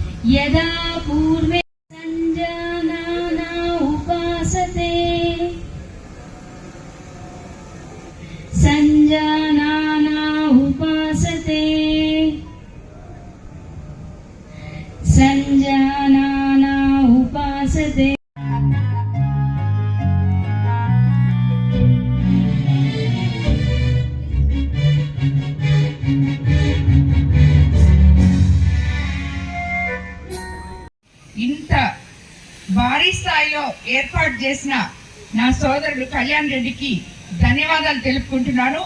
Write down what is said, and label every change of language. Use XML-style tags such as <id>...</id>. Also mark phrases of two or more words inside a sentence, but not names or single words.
<sa>यदा पूर्वे संजानाना उपासते संजानाना उपासते संजानाना उपासते।</sa> <te>ఇంత భారీ స్థాయిలో ఏర్పాటు చేసిన నా సోదరుడు కళ్యాణ్ రెడ్డికి ధన్యవాదాలు తెలుపుకుంటున్నాను.</te>